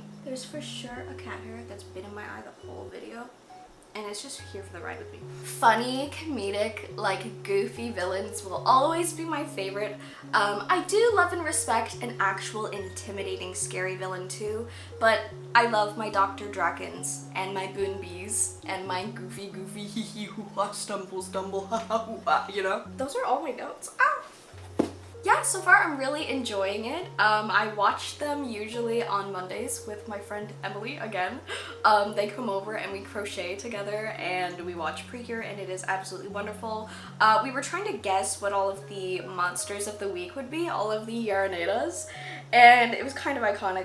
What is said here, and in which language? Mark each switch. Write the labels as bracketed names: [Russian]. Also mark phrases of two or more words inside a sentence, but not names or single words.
[English] There's for sure a cat hair that's been in my eye the whole video, and it's just here for the ride with me. Funny, comedic, like goofy villains will always be my favorite. I do love and respect an actual intimidating, scary villain too, but I love my Dr. Drakens and my Boonbees and my goofy hee hee hoo ha stumble ha ha hoo ha, you know? Those are all my notes. Ow! Yeah, so far I'm really enjoying it. I watch them usually on Mondays with my friend Emily again. They come over and we crochet together and we watch Precure, and it is absolutely wonderful. We were trying to guess what all of the monsters of the week would be, all of the Yarnadas, and it was kind of iconic.